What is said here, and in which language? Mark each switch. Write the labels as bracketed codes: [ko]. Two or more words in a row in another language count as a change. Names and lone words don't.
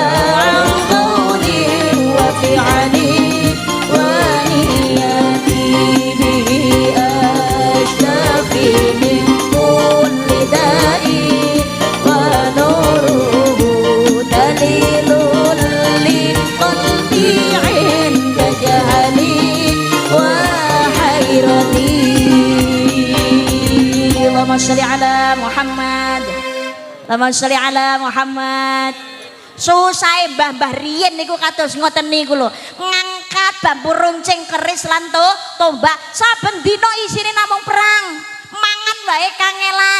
[ar] عن قولي وفعلي ونيتي به اشتفي من كل داء ونوره دليل لقلبي عند جهلي وحيرتي. اللهم صل على محمد، اللهم صل على محمد. [jv] Susah mbah-mbah riyen niku kados ngoten niku lho, ngangkat bambu runcing keris lan tombak saben dina isine namung perang mangan wae kangelan.